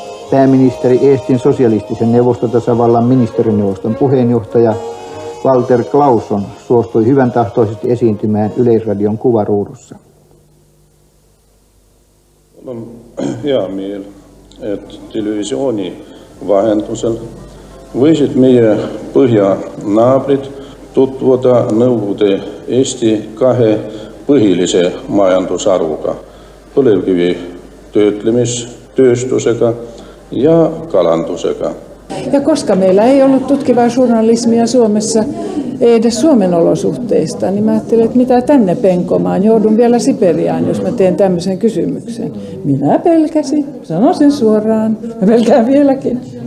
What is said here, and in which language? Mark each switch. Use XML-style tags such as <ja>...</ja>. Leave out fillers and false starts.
<fi>Pääministeri Eestin sosialistisen neuvostotasavallan ministerineuvoston puheenjohtaja Walter Clausson suostui hyvän tahtoisesti esiintymään Yleisradion kuvaruudussa.</fi> <et>On hea meel, et televisiooni vahendusel võisid meie põhjanaabrid tutvuda Nõukogude Eesti kahe põhilise majandusharuga, põlevkivi töötlemistööstusega ja kalandusega.</et> <fi>Ja koska meillä ei ollut tutkivaa journalismia Suomessa, ei edes Suomen olosuhteista, niin mä ajattelin, että mitä tänne penkomaan, joudun vielä Siperiaan, jos mä teen tämmöisen kysymyksen. Minä pelkäsin, sanon sen suoraan, mä pelkään vieläkin.</fi>